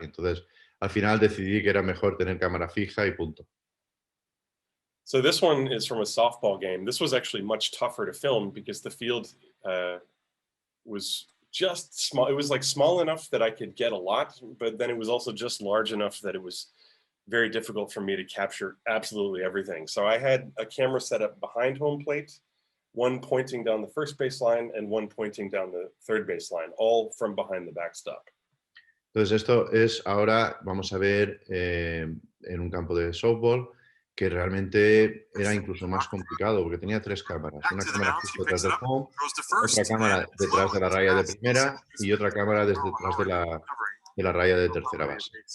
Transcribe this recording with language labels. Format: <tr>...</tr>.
<es>Entonces, al final decidí que era mejor tener cámara fija y punto.</es> <en>So this one is from a softball game. This was actually much tougher to film because the field was just small. It was like small enough that I could get a lot, but then it was also just large enough that it was very difficult for me to capture absolutely everything. So I had a camera set up behind home plate one pointing down the first baseline and one pointing down the third baseline, all from behind the backstop.</en> <es>Entonces esto es ahora, vamos a ver en un campo de softball, que realmente era incluso más complicado porque tenía 3 cámaras. Una cámara justo detrás del home, otra cámara detrás de la raya de primera y otra cámara desde detrás de la raya de tercera base.</es>